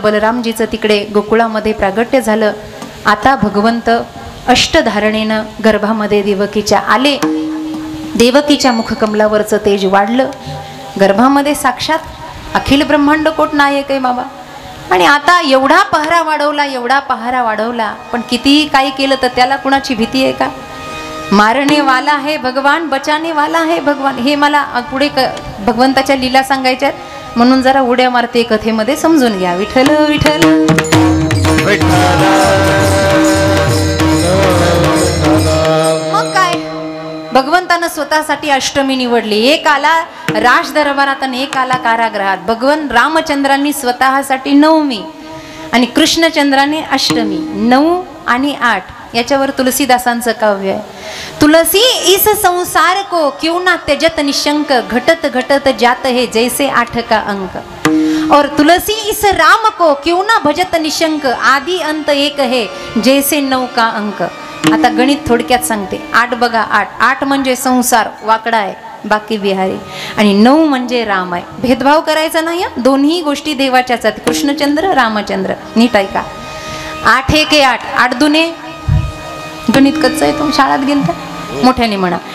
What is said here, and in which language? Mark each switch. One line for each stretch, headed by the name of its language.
Marathi: बलरामजीचं तिकडे गोकुळामध्ये प्रागट्य झालं. आता भगवंत अष्टधारणेनं गर्भामध्ये देवकीच्या आले. देवकीच्या मुखकमलावरचं तेज वाढलं. गर्भामध्ये साक्षात अखिल ब्रह्मांड कोट नायक आहे बाबा. आणि आता एवढा पहारा वाढवला, एवढा पहारा वाढवला, पण कितीही काही केलं तर त्याला कुणाची भीती आहे का?
Hindi: मारणे वाला है भगवान, बचाने वाला है भगवान.
Marathi: हे मला पुढे भगवंताच्या लीला सांगायच्यात, म्हणून जरा उड्या मारते कथेमध्ये, समजून घ्या. विठ्ठल विठ्ठल. मग काय, भगवंतानं स्वतःसाठी अष्टमी निवडली. एक आला राज दरबारात आणि एक आला कारागृहात. भगवान रामचंद्रांनी स्वतःसाठी 9वी आणि कृष्णचंद्राने अष्टमी. 9 आणि 8 याच्यावर तुलसीदासांचं काव्य आहे.
Hindi: तुलसी इस संसार को क्यों ना त्यजत निशंक, घटत घटत जात है जैसे 8 का अंक. और तुलसी इस राम को क्यों ना भजत निशंक, आदि अंत एक है जैसे 9 का अंक.
Marathi: आता गणित थोडक्यात सांगते. 8 बघा, 8 म्हणजे संसार वाकडा आहे, बाकी बिहारी. आणि 9 म्हणजे राम आहे. भेदभाव करायचा नाही. दोन्ही गोष्टी देवाच्याच आहेत, कृष्णचंद्र रामचंद्र. नीट ऐका. 8 1 8, 8 दुने, गणित कच्चं आहे, तुम्ही शाळेत गेल तर मोठ्याने म्हणा.